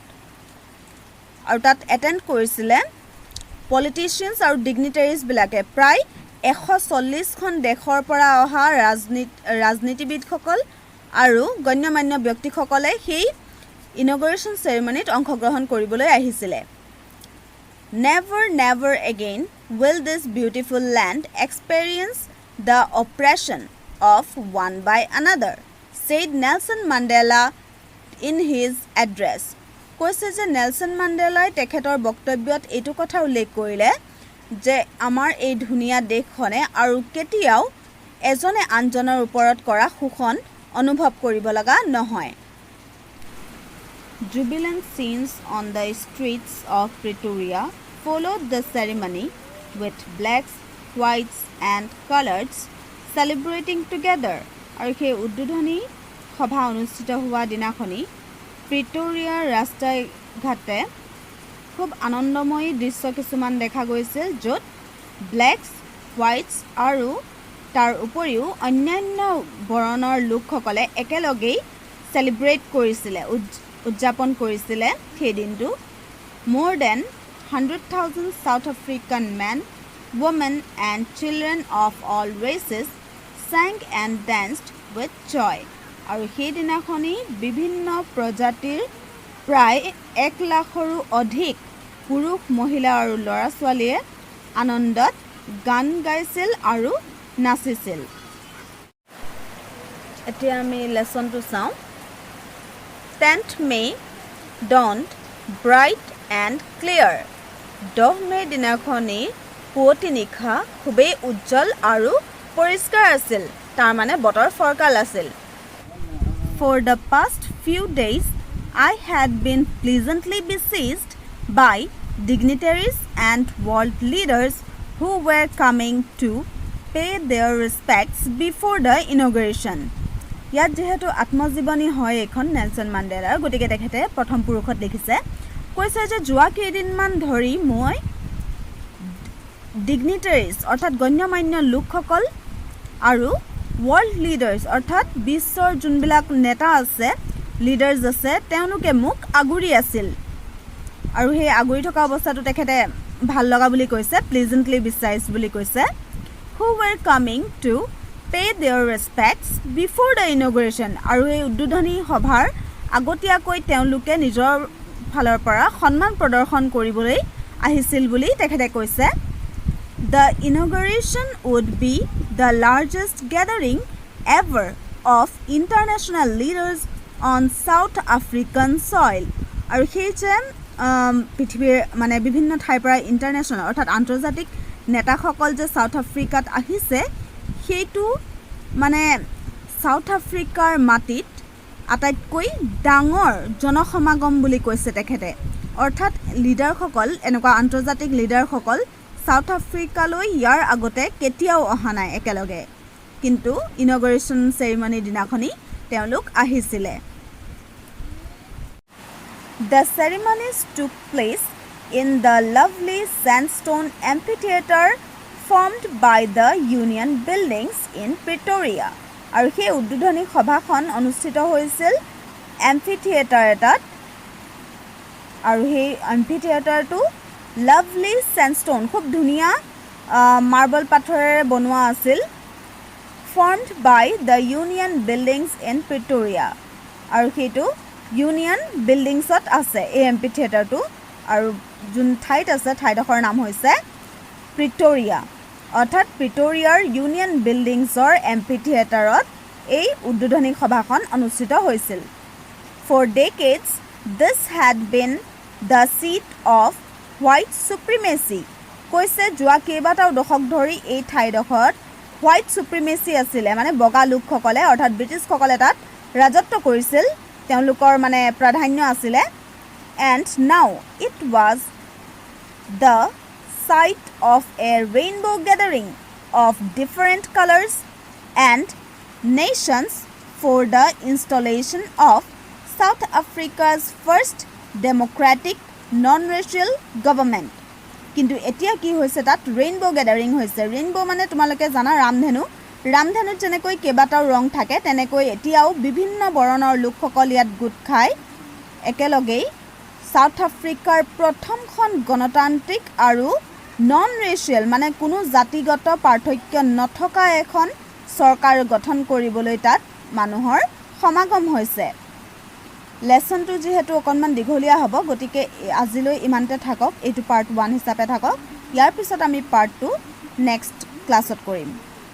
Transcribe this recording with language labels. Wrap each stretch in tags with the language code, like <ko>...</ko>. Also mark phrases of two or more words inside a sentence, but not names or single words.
<as>আৰু তাত এটেণ্ড কৰিছিলে পলিটিচিয়ানছ আৰু ডিগনিটাৰিজবিলাকে, প্ৰায় 140খন দেশৰ পৰা অহা ৰাজনীতিবিদসকল আৰু গণ্যমান্য ব্যক্তিসকলে সেই</as> <en>inauguration ceremony</en> <as>অংশগ্ৰহণ কৰিবলৈ আহিছিলে।</as> <en>Never, never again will this beautiful land experience the oppression of one by another, said Nelson Mandela in his address.</en> <as>কৈছে যে নেলছন মাণ্ডেলাই তেখেতৰ বক্তব্যত এইটো কথা উল্লেখ কৰিলে যে আমাৰ এই ধুনীয়া দেশখনে আৰু কেতিয়াও এজনে আনজনৰ ওপৰত কৰা শোষণ অনুভৱ কৰিব লগা নহয়।</as> <en>Jubilant scenes on the streets of Pretoria followed the ceremony with blacks, whites and coloreds celebrating together.</en> <as>আৰু সেই উদ্বোধনী সভা অনুষ্ঠিত হোৱা দিনাখনি প্ৰিটৰিয়াৰ ৰাস্তাই ঘাটে খুব আনন্দময়ী দৃশ্য কিছুমান দেখা গৈছিল, য'ত</as> <en>blacks, whites</en> <as>আৰু তাৰ উপৰিও অন্যান্য বৰণৰ লোকসকলে একেলগেই চেলিব্ৰেট কৰিছিলে, উদযাপন কৰিছিলে সেই দিনটো।</as> <en>More than 100,000 South African men, women and children of all races sang and danced with joy.</en> <as>আৰু সেইদিনাখনি বিভিন্ন প্ৰজাতিৰ প্ৰায় 1 লাখৰো অধিক পুৰুষ মহিলা আৰু ল'ৰা ছোৱালীয়ে আনন্দত গান গাইছিল আৰু নাচিছিল এতিয়া আমি লেসনটো চাওঁ</as> <en>10th May dawned bright and clear</en> <as>10 মে দিনাখনি পুৱতি নিশা খুবেই উজ্জ্বল আৰু পৰিষ্কাৰ আছিল তাৰ মানে বতৰ ফৰকাল আছিল</as> <en>For the past few days I had been pleasantly besieged by dignitaries and world leaders who were coming to pay their respects before the inauguration.</en> <as>ইয়াত যেহেতু আত্মজীৱনী হয় এখন নেলছন মাণ্ডেলাৰ গতিকে তেখেতে প্ৰথম পুৰুষত লিখিছে কৈছে যে যোৱা কেইদিনমান ধৰি মই ডিগনিটাৰিজ অৰ্থাৎ গণ্যমান্য লোকসকল আৰু</as> <en>world leaders</en> <as>অৰ্থাৎ বিশ্বৰ যোনবিলাক নেতা আছে লিডাৰ্স আছে তেওঁলোকে মোক আগুৰি আছিল আৰু সেই আগুৰি থকা অৱস্থাটো তেখেতে ভাল লগা বুলি কৈছে</as> <en>pleasantly besieged</en> <as>বুলি কৈছে</as> <en>who were coming to pay their respects before the inauguration</en> <as>আৰু এই উদ্বোধনী সভাৰ আগতীয়াকৈ তেওঁলোকে নিজৰ ফালৰ পৰা সন্মান প্ৰদৰ্শন কৰিবলৈ আহিছিল বুলি তেখেতে কৈছে</as> <en>The inauguration would be the largest gathering ever of international leaders on South African soil.</en> <as>আৰু সেই যে পৃথিৱীৰ মানে বিভিন্ন ঠাইৰ পৰা ইণ্টাৰনেশ্যনেল অৰ্থাৎ আন্তৰ্জাতিক নেতাসকল যে সাউথ আফ্ৰিকাত আহিছে সেইটো মানে সাউথ আফ্ৰিকাৰ মাটিত আটাইতকৈ ডাঙৰ জনসমাগম বুলি কৈছে তেখেতে অৰ্থাৎ লিডাৰসকল এনেকুৱা আন্তৰ্জাতিক লিডাৰসকল সাউথ আফ্ৰিকালৈ ইয়াৰ আগতে কেতিয়াও অহা নাই একেলগে কিন্তু</as> <en>inauguration ceremony</en> <as>দিনাখনি তেওঁলোক আহিছিলে</as> <en>The ceremonies took place in the lovely sandstone amphitheater formed by the Union Buildings in Pretoria</en> <as>আৰু সেই উদ্বোধনী সভাখন অনুষ্ঠিত হৈছিল এম্ফিথিয়েটাৰ এটাত আৰু সেই এম্ফিথিয়েটাৰটো</as> <en>lovely sandstone</en> <as>খুব ধুনিয়া মাৰ্বল পাথৰেৰে বনোৱা আছিল</as> <en>formed by the Union Buildings in Pretoria</en> <as>আৰু সেইটো ইউনিয়ন বিল্ডিংছত আছে এই এম্ফিথিয়েটাৰটো আৰু যোন ঠাইত আছে ঠাইডোখৰ নাম হৈছে প্ৰিটৰিয়া অৰ্থাৎ প্ৰিটৰিয়াৰ ইউনিয়ন বিল্ডিংছৰ এম্ফিথিয়েটাৰত এই উদ্বোধনী সভাখন অনুষ্ঠিত হৈছিল</as> <en>For decades this had been the seat of white supremacy</en> <as>কৈছে যোৱা কেইবাটাও দশক ধৰি এই ঠাইডোখৰত</as> <en>white supremacy</en> <as>আছিলে মানে বগা লোকসকলে অৰ্থাৎ ব্ৰিটিছসকলে তাত ৰাজত্ব কৰিছিল তেওঁলোকৰ মানে প্ৰাধান্য আছিলে</as> <en>and now it was the site of a rainbow gathering of different colors and nations for the installation of South Africa's first democratic non-racial government</en> <as>কিন্তু এতিয়া কি হৈছে তাত</as> <en>rainbow gathering</en> <as>হৈছে ৰেইনবো মানে তোমালোকে জানা ৰামধেনুত যেনেকৈ কেইবাটাও ৰং থাকে তেনেকৈ এতিয়াও বিভিন্ন বৰণৰ লোকসকল ইয়াত গোট খাই একেলগে সাউথ আফ্ৰিকাৰ প্ৰথমখন গণতান্ত্ৰিক আৰু</as> <en>non racial</en> <as>মানে কোনো জাতিগত পাৰ্থক্য নথকা এখন চৰকাৰ গঠন কৰিবলৈ তাত মানুহৰ সমাগম হৈছে লেসনটো যেহেতু অকনমান দীঘলীয়া হ'ব গতিকে আজিলৈ ইমানতে থাকক এইটো পাৰ্ট 1 হিচাপে থাকক ইয়াৰ পিছত আমি পাৰ্ট 2</as> <en>next class</en> <as>কৰিম</as>